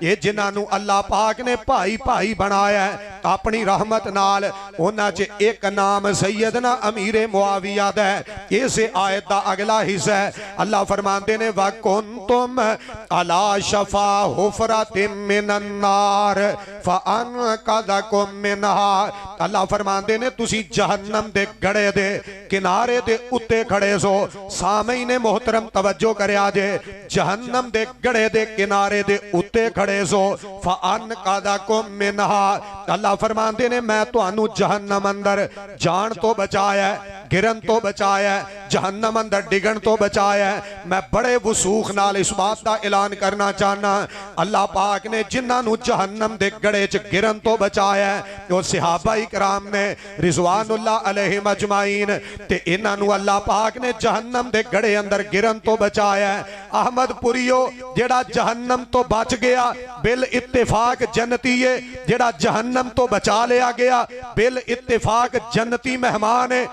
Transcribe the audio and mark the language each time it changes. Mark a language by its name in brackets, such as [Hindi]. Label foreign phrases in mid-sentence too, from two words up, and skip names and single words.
[Punjabi] ایہہ جنہاں نوں اللہ پاک نے بھائی بھائی بنایا اے اپنی رحمت نال، اوہناں چ اک نام سیدنا امیر معاویہ دا اے. اس آیت دا اگلا حصہ اے اللہ فرماندے نیں [Arabic] وكنتم على شفا حفرة من النار فأنقذكم منها, [Punjabi] اللہ فرماندے نیں تسیں جہنم دے گڑھے دے کنارے دے اتے کھڑے سو. سامعین محترم توجہ کریا جے۔ جہنم دے گڑھے دے کنارے دے اتے کھڑے سو. [Arabic] فأنقذكم منها, [Punjabi] اللہ فرماندے نیں میں تہانوں جہنم اندر جان توں بچایا، گرن توں بچایا، جہنم اندر ڈگن توں بچایا. میں بڑے وثوق نال اس بات کا اعلان کرنا چاہنا اللہ پاک نے جنہاں نوں جہنم دے گڑھے چ گرن توں بچایا او صحابہ اکرام نیں [Arabic] رضوان الله عليهم أجمعين, [Punjabi] تے ایہناں نوں اللہ پاک نے جہنم دے گڑھے اندر گرن توں بچایا. احمد پوریو جیہڑا جہنم توں بچ گیا بالاتفاق جنتی اے، جیہڑا جہنم توں بچا لیا گیا بالاتفاق جنتی مہمان اے.